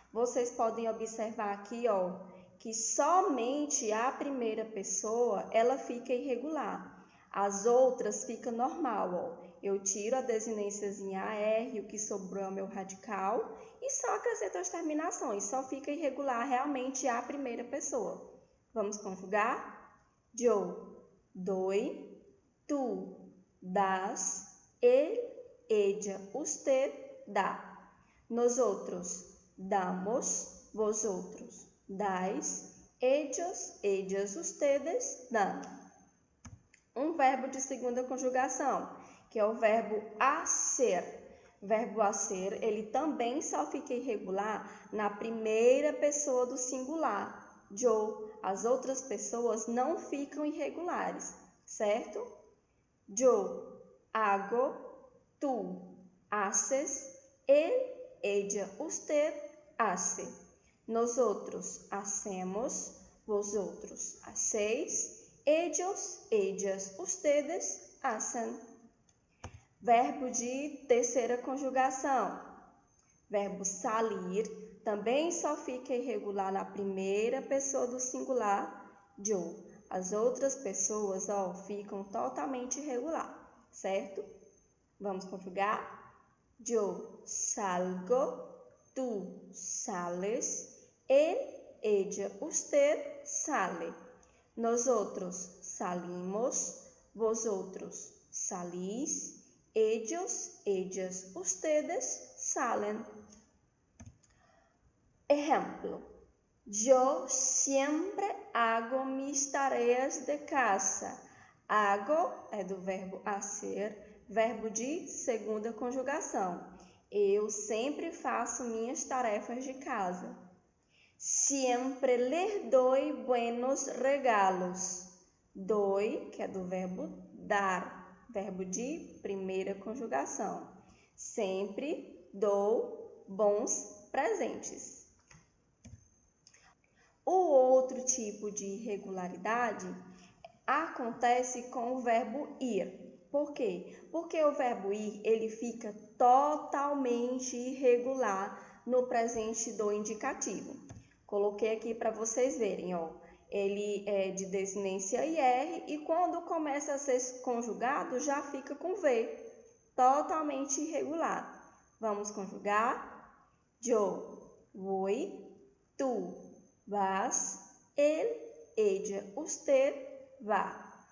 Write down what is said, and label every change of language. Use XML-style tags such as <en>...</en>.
<pt>Vocês podem observar aqui, ó, que somente a primeira pessoa, ela fica irregular. As outras ficam normal, ó. Eu tiro a desinênciazinha AR, o que sobrou é o meu radical, e só acrescento as terminações. Só fica irregular realmente a primeira pessoa. Vamos conjugar?</pt> <es>Yo doy, tú das, él, ella, usted dá. Nosotros damos, vosotros dais, ellos, ellas, ustedes dão.</es> <pt>Um verbo de segunda conjugação, que é o verbo hacer. O verbo hacer, ele também só fica irregular na primeira pessoa do singular, yo. As outras pessoas não ficam irregulares, certo?</pt> <es>Yo hago, tú haces, él, ella, usted hace. Nosotros hacemos, vosotros hacéis, ellos, ellas, ustedes hacen.</es> <pt>Verbo de terceira conjugação. Verbo salir também só fica irregular na primeira pessoa do singular, yo. As outras pessoas, ó, ficam totalmente irregular, certo? Vamos conjugar?</pt> <es>Yo salgo, tú sales, él, ella, usted sale. Nosotros salimos, vosotros salís, ellos, ellas, ustedes salen. Ejemplo. Yo siempre hago mis tareas de casa.</es> <pt>Hago é do verbo hacer, verbo de segunda conjugação. Eu sempre faço minhas tarefas de casa.</pt> <es>Siempre les doy buenos regalos.</es> <pt>Doy, que é do verbo dar, verbo de primeira conjugação. Sempre dou bons presentes. O outro tipo de irregularidade acontece com o verbo ir. Por quê? Porque o verbo ir, ele fica totalmente irregular no presente do indicativo. Coloquei aqui para vocês verem, ó. Ele é de desinência IR e quando começa a ser conjugado, já fica com V, totalmente irregular. Vamos conjugar?</pt> <es>Yo voy, tú vas, él, ella, usted va.</es>